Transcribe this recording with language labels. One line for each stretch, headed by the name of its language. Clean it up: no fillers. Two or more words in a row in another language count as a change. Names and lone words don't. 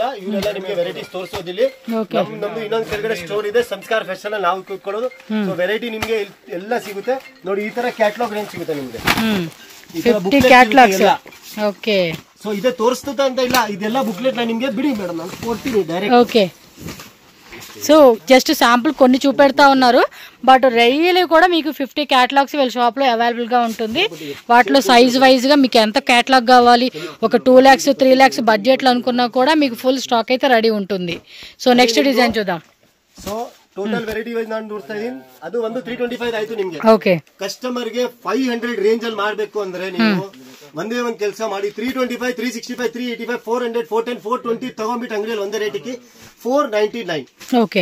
Kannada: ಇವರೆಲ್ಲ ನಿಮ್ಗೆ ವೆರೈಟೀಸ್ ತೋರಿಸೋದಿಲ್ಲ. ನಮ್ದು ಇನ್ನೊಂದು ಕೆಳಗಡೆ ಸ್ಟೋರ್ ಇದೆ ಸಂಸ್ಕಾರ ಫ್ಯಾಷನ್ ಅಲ್ಲಿ ನಾವು ಕೂತ್ಕೊಳ್ಳೋದು. ಸೊ ವೆರೈಟಿ ನಿಮ್ಗೆ ಎಲ್ಲ ಸಿಗುತ್ತೆ. ನೋಡಿ ಈ ತರ
English: catalogue range
Kannada: ಸಿಗುತ್ತೆ ನಿಮ್ಗೆ. 50 ಕ್ಯಾಟಲಾಗ್ಸ್. ಓಕೆ ಸೊ ಇದೆ ತೋರಿಸ್ತದ ಅಂತ ಇಲ್ಲ, ಇದೆಲ್ಲ ಬುಕ್ಲೆಟ್ ನಾನು ನಿಮ್ಗೆ ಬಿಡಿ ಮೇಡಮ್, ನಾನು ಕೊಡ್ತೀನಿ ಡೈರೆಕ್ಟ್.
English: okay so just sample
Telugu: కొన్ని చూపెడతా ఉన్నారు.
English: but really
Telugu: కూడా మీకు 50 క్యాటలాగ్స్ వీళ్ళ షాప్లో అవైలబుల్గా ఉంటుంది. వాటిలో సైజ్ వైజ్గా మీకు ఎంత క్యాటలాగ్ కావాలి, ఒక 2 lakhs 3 lakhs బడ్జెట్లో అనుకున్నా కూడా మీకు
English: full stock
Telugu: అయితే రెడీ ఉంటుంది.
English: so next design
Telugu: చూద్దాం.
English: so total variety wise
Kannada: ನಾನು ನೋಡ್ತಾ ಇದೀನಿ. ಅದು ಒಂದು 325 ಆಯ್ತು ನಿಮ್ಗೆ. ಓಕೆ ಕಸ್ಟಮರ್ ಗೆ 500 ರೇಂಜ್ ಅಲ್ಲಿ ಮಾಡ್ಬೇಕು ಅಂದ್ರೆ ನೀವು ಒಂದೇ ಒಂದ್ ಕೆಲಸ ಮಾಡಿ. 325, 365, 385, 400, 410, 420 ತಗೊಂಡ್ಬಿಟ್ಟು ಅಂಗಡಿಯಲ್ಲಿ ಒಂದೇ ರೇಟಿಗೆ 499. ಓಕೆ